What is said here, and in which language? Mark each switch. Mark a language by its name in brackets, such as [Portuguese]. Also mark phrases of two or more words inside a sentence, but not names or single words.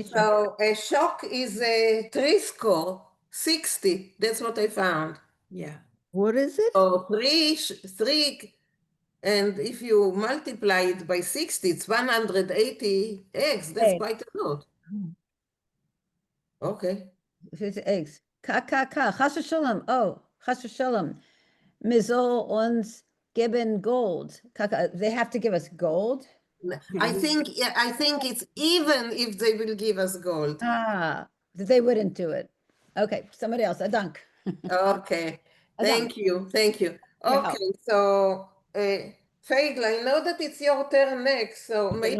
[English] So a shock is a 3 score 60. That's what I found. Yeah. What is it? So 3, and if you multiply it by 60, it's 180 eggs. That's quite a lot. Okay. 50 eggs. [Yiddish] חס ושלום. אוי, חס ושלום. מ'זאָל אונדז געבן גאָלד. [English] They have to give us gold. I think it's even if they will give us gold. They wouldn't do it. Okay, somebody else. Dank. Okay. Thank you. Okay, so Vinkl, I know that it's your turn next, so maybe